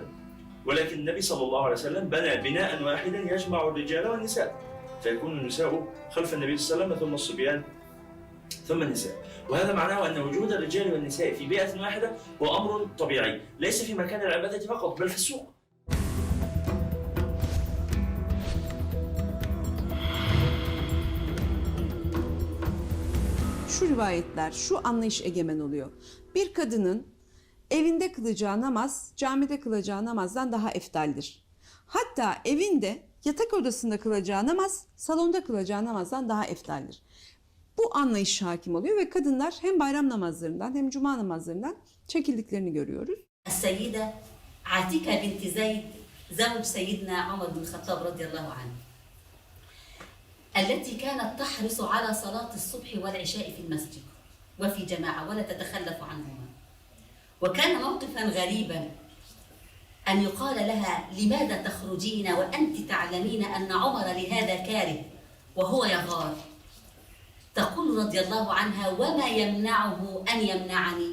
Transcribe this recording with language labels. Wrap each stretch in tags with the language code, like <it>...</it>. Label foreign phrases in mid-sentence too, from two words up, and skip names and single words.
<ar>ولكن النبي صلى الله عليه وسلم بنى بناء واحدا يجمع الرجال والنساء، فيكون النساء خلف النبي صلى الله عليه وسلم ثم الصبيان ثم النساء، وهذا معناه أن وجود الرجال والنساء في بيئة واحدة هو أمر طبيعي، ليس في مكان العبادة فقط بل في السوق.</ar> <tr>Şu rivayetler, şu anlayış egemen oluyor. Bir kadının evinde kılacağı namaz, camide kılacağı namazdan daha eftaldir. Hatta evinde, yatak odasında kılacağı namaz, salonda kılacağı namazdan daha eftaldir. Bu anlayış hakim oluyor ve kadınlar hem bayram namazlarından hem cuma namazlarından çekildiklerini görüyoruz.</tr> <ar>السيدة عاتكة بنت زيد زوج سيدنا عمر بن الخطاب رضي الله عنه التي كانت تحرص على صلاة الصبح والعشاء في المسجد وفي جماعة ولا تتخلف عنهما وكان موقفا غريبا أن يقال لها لماذا تخرجين وأنت تعلمين أن عمر لهذا كاره وهو يغار تقول رضي الله عنها وما يمنعه أن يمنعني.</ar>